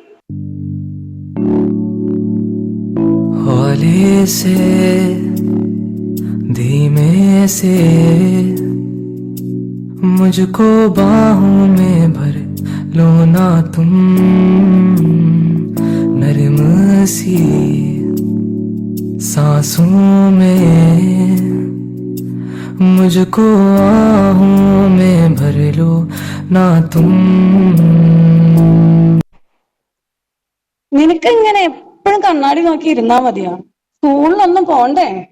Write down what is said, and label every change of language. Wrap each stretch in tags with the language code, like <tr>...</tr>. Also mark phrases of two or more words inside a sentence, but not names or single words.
<hi>हौले से धीमे से मुझको बाहों में भर लो ना तुम, नरम सी सांसों में मुझको आहों में भर लो ना तुम.</hi> <ml>നിനക്കിങ്ങനെ എപ്പോഴും കണ്ണാടി നോക്കി ഇരുന്നാ മതിയോ? സ്കൂളിലൊന്നും പോണ്ടേ?</ml>